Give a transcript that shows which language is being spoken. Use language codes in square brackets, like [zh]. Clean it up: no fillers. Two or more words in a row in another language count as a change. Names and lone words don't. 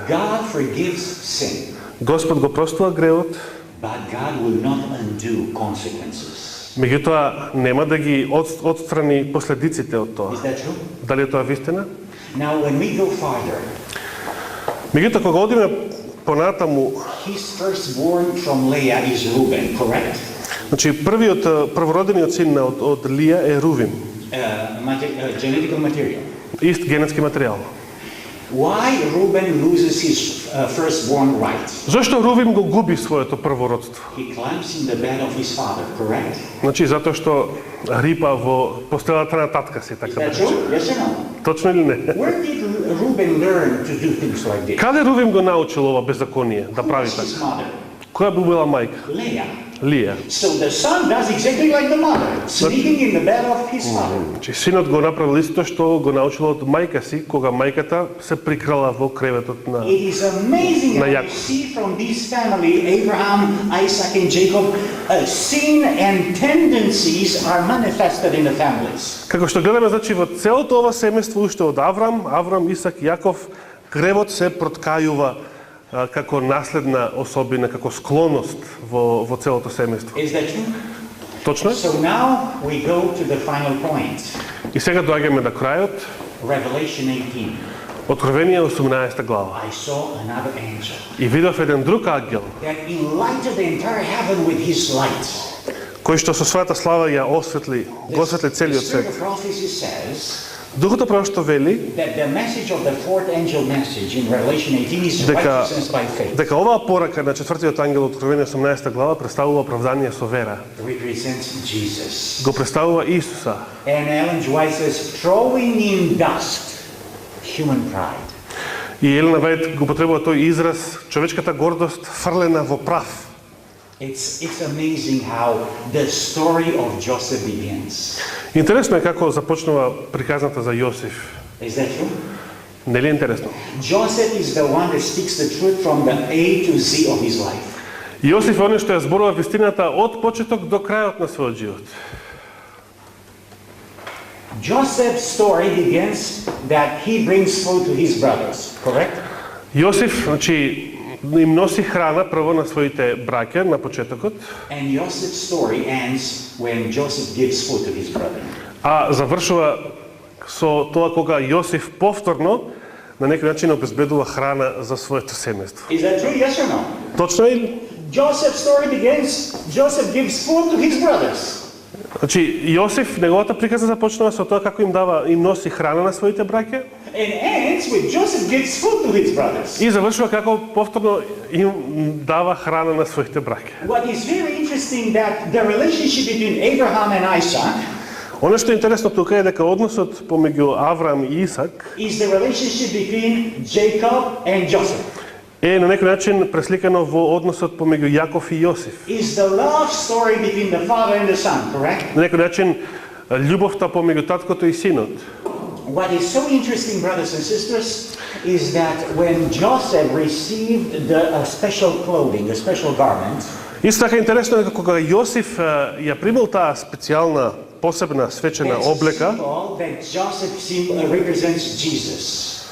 [en] God forgives sin, [mk] Господ го простува гревот, [en] but God will not undo consequences. [mk] меѓутоа нема да ги отстрани последиците од тоа. [en] Is that true? [mk] Дали е тоа вистина? [en] Now, when we go farther, [mk] Меѓутоа кога одиме понатаму, [en] his firstborn from Leah is Reuben, correct? [mk] значи првородениот син од Лија е Рувим, [en] Genetical material. [mk] ист генетски материјал. [en] Why Reuben loses his firstborn right? [mk] Зошто Рувим го губи своето првородство? [en] He climbs in the bed of his father, correct? [mk] Значи затоа што рипа во постелата на татка си, [en] Is [mk] така да [en] that [mk] речем. [en] true? Yes or no? [mk] Точно или не? [en] Where did Reuben learn to do things like this? [mk] Каде Рувим го научил ова беззаконие да [en] Who [mk] прави [en] was his [mk] така? [en] mother? [mk] Која би била мајка? [en] Leah. [mk] Лија. [en] So the son does exactly like the mother, sleeping in the bed of his father. [mk] Значи синот го направил истото што го научил од мајка си, кога мајката се прикрала во креветот на. [en] It is amazing [mk] Na [en] how we [mk] Jacob. [en] see from this family, Abraham, Isaac, and Jacob, sin and tendencies are manifested in the families. [mk] Како што гледаме, значи во целото ова семејство уште од Аврам, Исак, Јаков, гревот се проткајува како наследна особина, како склоност во целото семејство. [en] Is that true? [mk] Точно? [en] So now we go to the final point. [mk] И сега доаѓаме до крајот, [en] Revelation 18. [mk] Откровение 18 глава. [en] I saw another angel [mk] И видов еден друг ангел, [en] that enlightened the entire heaven with his light. [mk] кој што со својата слава ја осветли, го осветли [en] The [mk] целиот [en] spirit [mk] свет. [en] of prophecy says [mk] Духот пророштво вели [en] that the message of the fourth angel message in Revelation 18 is [mk] дека [en] righteousness by faith. [mk] дека оваа порака на четвртиот ангел од Откровение 18 глава представува оправдание со вера. [en] Represents Jesus. [mk] Го представува Исуса. [en] And Ellen G. White says, throwing in dust, human pride. [mk] И Елена Вајд го потребува тој израз човечката гордост фрлена во прав. [en] It's amazing how the story of Joseph begins. [mk] Интересно е како започнува приказната за Јосиф. [en] Is that true? [mk] Нели е интересно? [en] Joseph is the one that speaks the truth from the A to Z of his life. [mk] Јосиф е оној што ја зборува вистината од почеток до крајот на својот живот. [en] Joseph's story begins that he brings food to his brothers, correct? [mk] Јосиф, значи, им носи храна прво на своите браќа на почетокот, [en] And Joseph's story ends when Joseph gives food to his brother. [mk] а завршува со тоа кога Јосиф повторно на некој начин обезбедува храна за своето семејство. [en] Is that true? Yes or no? [mk] Точно е ли? [en] Joseph's story begins, Joseph gives food to his brothers. [mk] Значи, Јосиф, неговата приказа започнува со тоа како им носи храна на своите браќа [en] And ends with Joseph gives food to his brothers. [mk] и завршува како повторно им дава храна на своите браќа. [en] What is very interesting that the relationship between Abraham and Isaac [mk] Оно што е интересно тука е дека односот помеѓу Авраам и Исак [en] is the relationship between Jacob and Joseph. [mk] е на некој начин пресликано во односот помеѓу Јаков и Јосиф. [en] Is the love story between the father and the son, correct? [mk] На некој начин љубовта помеѓу таткото и синот. [en] What is so interesting, brothers and sisters, is that when Joseph received the special clothing, the special garment, [mk] Исто така интересно е дека кога Јосиф ја примил таа специјална, посебна свечена [en] it's a [mk] облека, [en] symbol that Joseph represents Jesus.